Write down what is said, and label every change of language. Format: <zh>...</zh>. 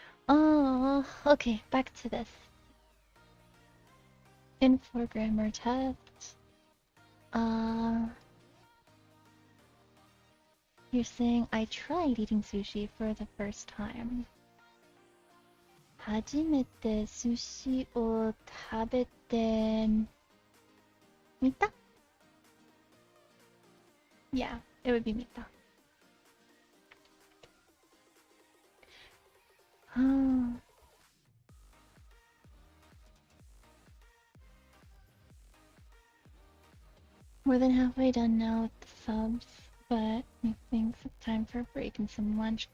<en>Oh, okay, back to this. Info grammar test. You're saying I tried eating sushi for the first time.</en> <ja>初めて寿司を食べてみた?</ja> <en>Yeah, it would be</en> <ja>見た.</ja> <en>More than halfway done now with the subs, but I think it's time for a break and some lunch.</en>